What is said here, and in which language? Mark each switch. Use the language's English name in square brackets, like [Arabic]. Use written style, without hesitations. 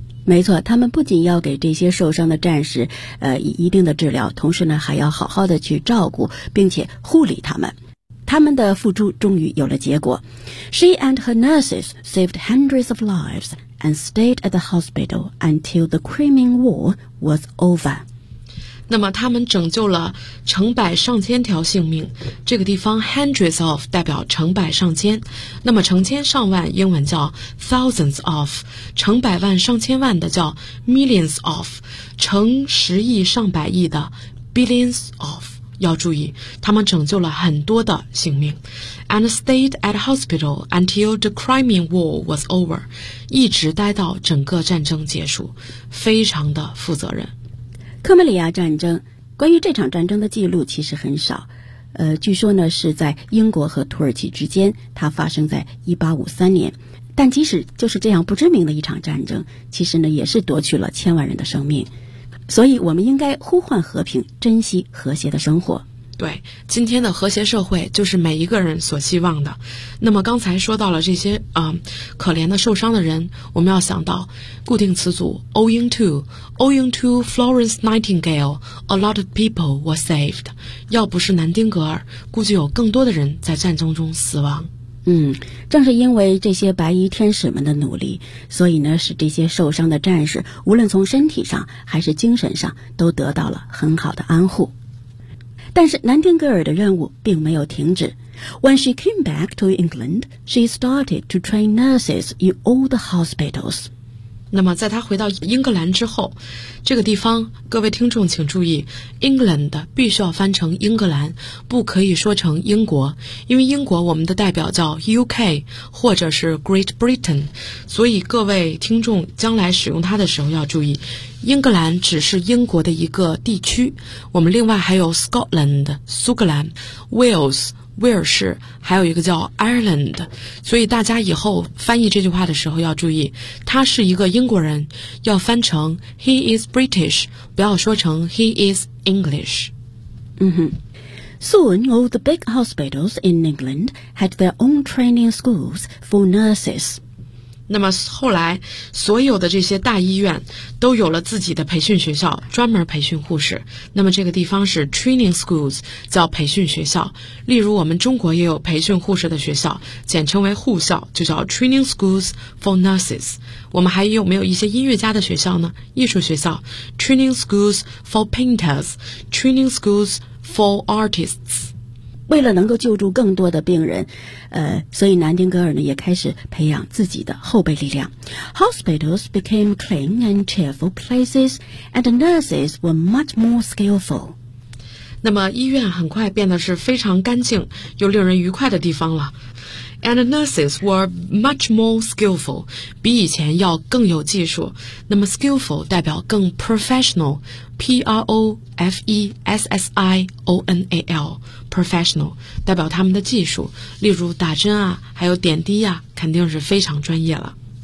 [Chinese] 没错，他们不仅要给这些受伤的战士以一定的治疗，同时呢还要好好的去照顾并且护理他们。他们的付出终于有了结果。 [English] She and her nurses saved hundreds of lives and stayed at the hospital until the Crimean War was over. [Chinese] 那么他们拯救了成百上千条性命，这个地方 [English] hundreds of [Chinese] 代表成百上千，那么成千上万英文叫 [English] thousands of， [Chinese] 成百万上千万的叫 [English] millions of， [Chinese] 成十亿上百亿的 [English] billions of。 [Chinese] 要注意，他们拯救了很多的性命。 [English] And stayed at hospital until the Crimean War was over. [Chinese] 一直待到整个战争结束，非常的负责任。克梅里亚战争，关于这场战争的记录其实很少。据说呢是在英国和土耳其之间，它发生在1853年。但即使就是这样不知名的一场战争，其实呢也是夺去了千万人的生命。所以我们应该呼唤和平，珍惜和谐的生活。对，今天的和谐社会就是每一个人所希望的。那么刚才说到了这些可怜的受伤的人，我们要想到固定词组 [English] owing to Florence Nightingale, a lot of people were saved. [Chinese] 要不是南丁格尔，估计有更多的人在战争中死亡。正是因为这些白衣天使们的努力，所以呢，使这些受伤的战士无论从身体上还是精神上都得到了很好的安护。但是南丁格尔的任务并没有停止。 [English] When she came back to England, she started to train nurses in all the hospitals. [Chinese] 那么在她回到英格兰之后，这个地方各位听众请注意， England 必须要翻成英格兰，不可以说成英国，因为英国我们的代表叫 UK 或者是 Great Britain, 所以各位听众将来使用它的时候要注意，英格兰只是英国的一个地区，我们另外还有 Scotland, 苏格兰， Wales, 威尔士，还有一个叫 Ireland, 所以大家以后翻译这句话的时候要注意，他是一个英国人，要翻成 [English] He is British, [Chinese] 不要说成 [English] He is English. Soon all the big hospitals in England had their own training schools for nurses. [Chinese] 那么后来所有的这些大医院都有了自己的培训学校，专门培训护士。那么这个地方是 training schools, 叫培训学校。例如我们中国也有培训护士的学校，简称为护校，就叫 [English] training schools for nurses。 [Chinese] 我们还有没有一些音乐家的学校呢？艺术学校 [English] training schools for painters, training schools for artists。 [Chinese] 为了能够救助更多的病人，所以南丁格尔呢也开始培养自己的后备力量。 [English] Hospitals became clean and cheerful places, and nurses were much more skillful. [Chinese] 那么医院很快变得是非常干净又令人愉快的地方了。 [English] And nurses were much more skillful, [Chinese] 比以前要更有技术。那么 skillful 代表更 professional, P-R-O-F-E-S-S-I-O-N-A-L, professional, 代表他们的技术，例如打针啊，还有点滴啊，肯定是非常专业了。